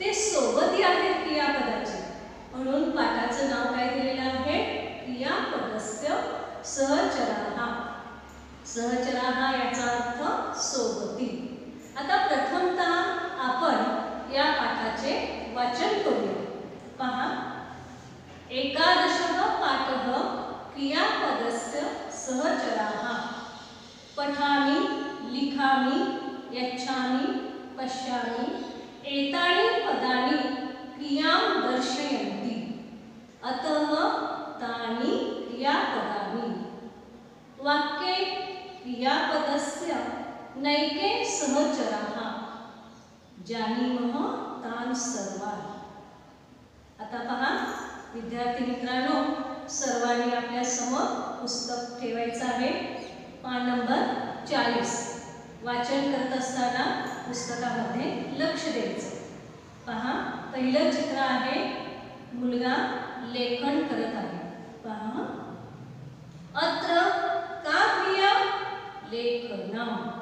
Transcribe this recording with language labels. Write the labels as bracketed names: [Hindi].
[Marathi] ते सोबती आहेत क्रियापदाचे, म्हणून पाठाचं नाव काय दिलेलं आहे, [Sanskrit] क्रियापदस्य सहचराः। [Marathi] सहचराः याचा अर्थ सोबती। आता प्रथमतः आपण या पाठाचे वाचन करूया। पहा, [Sanskrit] एकादशः पाठः क्रियापदस्य सहचराः। पठामि, लिखामि, यच्छामि, पश्यामि एतानि पदानि क्रियां दर्शयन्ति, अतः तानि क्रियापदानि। वाक्ये क्रियापदस्य नैके सहचराः, जानीमः तान् सर्वान्। [Marathi] आता पहा विद्यार्थी मित्रांनो, सर्वांनी आपल्या समोर पुस्तक ठेवायचं आहे, पान नंबर 40। वाचन करत असताना पुस्तकामध्ये लक्ष द्यायचं। पहा, पहिलं चित्र आहे, मुलगा लेखन करत आहे। पहा, [Sanskrit] अत्र का क्रिया, लेखनम।